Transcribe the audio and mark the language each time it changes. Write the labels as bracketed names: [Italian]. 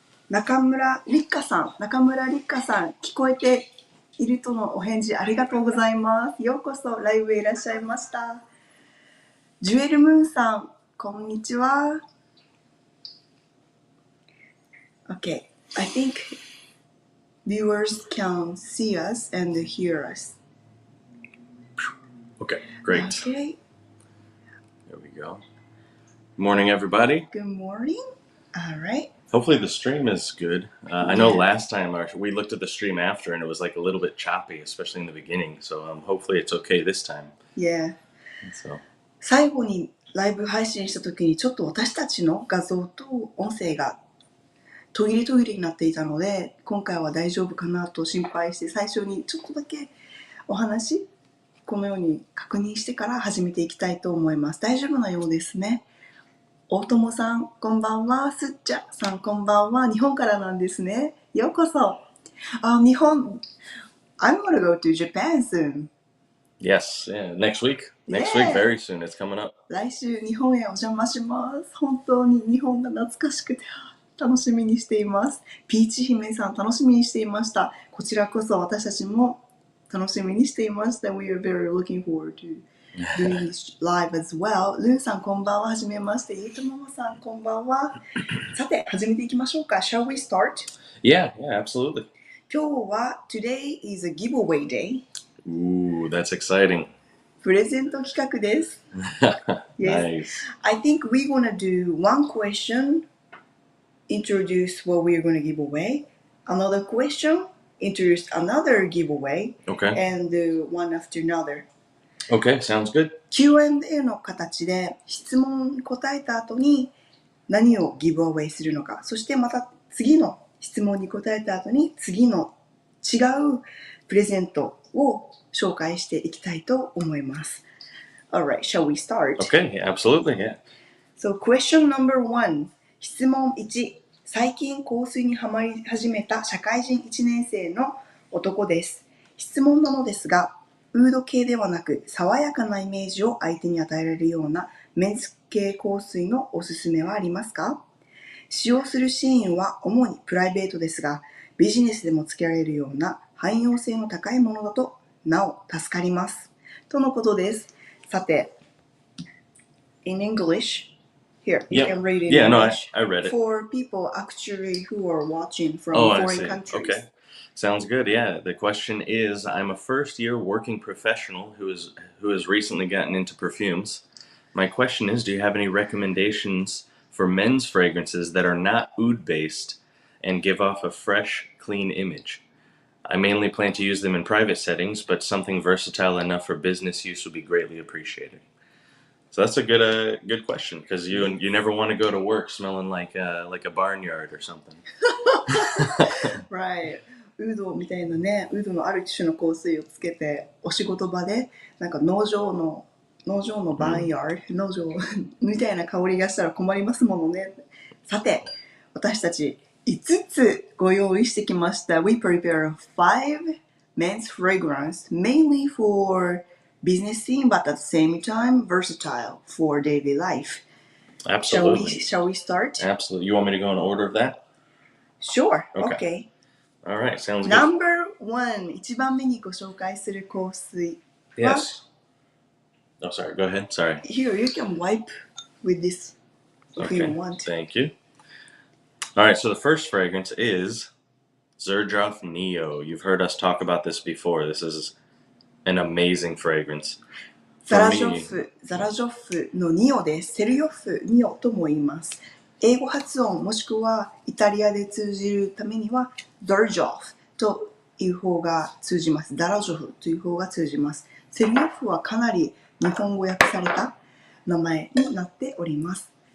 [Japanese] 中村立花さん、聞こえているとのお返事ありがとうございます。ようこそライブへいらっしゃいました。ジュエルムーンさん、こんにちは。 [English] Okay, I think viewers can see us and hear us. Okay, great. Okay. There we go. Morning, everybody. Good morning. All right. Hopefully the stream is good. I know last time we looked at the stream after and it was like a little bit choppy, especially in the beginning. So hopefully it's okay this time. Yeah. So. [Japanese] 最後にライブ配信した時にちょっと私たちの画像と音声が途切れになっていたので、今回は大丈夫かなと心配して最初にちょっとだけお話このように確認してから始めていきたいと思います。大丈夫なようですね。大友さんこんばんは。すっちゃさんこんばんは。日本からなんですね。ようこそ。日本 [English] I'm gonna go to Japan soon.Yes, yeah, next week. Next week, very soon. It's coming up. [Japanese] 来週日本へお邪魔します。本当に日本が懐かしくて楽しみにしています。ピーチ姫さん楽しみにしていました。こちらこそ私たちも楽しみにしていました。 [English] We are very looking forward to doing this live as well. [Japanese] ルンさんこんばんは。はじめまして。ゆうとママさんこんばんは。さて始めていきましょうか。 [English] Shall we start? Yeah, absolutely. [Japanese] 今日は [English] Today is a giveaway day. Ooh, that's exciting. [Japanese] プレゼント企画です。 [English] Nice. I think we're gonna do one question, introduce what we're gonna give away. Another question, introduce another giveaway. Okay. And one after another. Okay, sounds good. [Japanese] Q&A の形で質問に答えた後に何をギブアウェイするのか。そしてまた次の質問に答えた後に次の違うプレゼントを紹介していきたいと思います。 [English] Alright, shall we start? Okay, absolutely, yeah. So, question number 1. [Japanese] 質問1. 最近香水にハマり始めた社会人1年生の男です。質問なのですが、ウード系ではなく爽やかなイメージを相手に与えられるようなメンズ系香水のおすすめはありますか？使用するシーンは主にプライベートですが、ビジネスでも付けられるような汎用性の高いものだとなお助かります。とのことです。さて、 [English] in English, here, you can read it in English. I read it. For people actually who are watching from foreign countries. Okay. Sounds good, yeah. The question is, I'm a first-year working professional who has recently gotten into perfumes. My question is, do you have any recommendations for men's fragrances that are not oud-based and give off a fresh, clean image? I mainly plan to use them in private settings, but something versatile enough for business use would be greatly appreciated. So that's a good question, because you never want to go to work smelling like a barnyard or something. Right. [Japanese] ウードみたいなね、ウードのある種の香水をつけてお仕事場でなんか農場のバーンヤード、農場みたいな香りがしたら困りますものね。さて、私たち5つご用意してきました。 [English] We prepare 5 men's fragrance, mainly for business scene, but at the same time versatile for daily life. Absolutely. Shall we start? Absolutely. You want me to go in order of that? Sure. Okay. All right. Sounds good. Number 1. [Japanese] 1番目にご紹介する香水は [English] Yes. Oh, sorry. Go ahead. Sorry. Here, you can wipe with this if you want. Thank you. All right. So the first fragrance is Xerjoff Neo. You've heard us talk about this before. This is an amazing fragrance. [Japanese] ザ [English] for [Japanese] ラジョ [English] me, [Japanese] フ、ザラジョフのニオです。セルヨフ、ニオとも言います。英語発音もしくはイタリアで通じるためにはザラジョフという方が通じます。ダラジョフという方が通じます。セルヨフはかなり日本語訳された名前になっております。